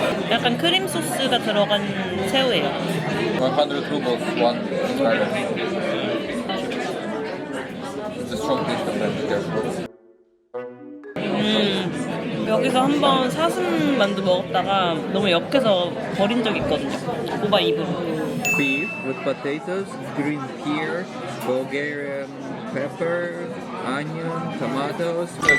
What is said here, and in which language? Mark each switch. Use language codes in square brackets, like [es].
[ko] 약간 크림 소스가 들어간 새우예요. [en] 100 rubles, one starter. The strong taste of crab, be careful. [ko] 여기서 한번 사슴 만두 먹었다가 너무 역해서 버린 적이 있거든요. 오바 입으로. [en] Beef with potatoes, green peas, Bulgarian pepper, onion, tomatoes.